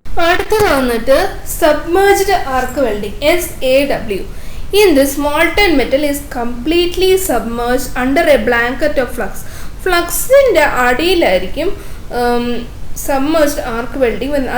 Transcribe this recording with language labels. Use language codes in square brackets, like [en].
[ml] അടുത്തത് വന്നിട്ട് submerged arc welding, SAW. [en] In this, molten metal is completely submerged under a blanket of flux. [ml] ഫ്ലക്സിൻ്റെ അടിയിലായിരിക്കും submerged arc welding വരുന്നത്.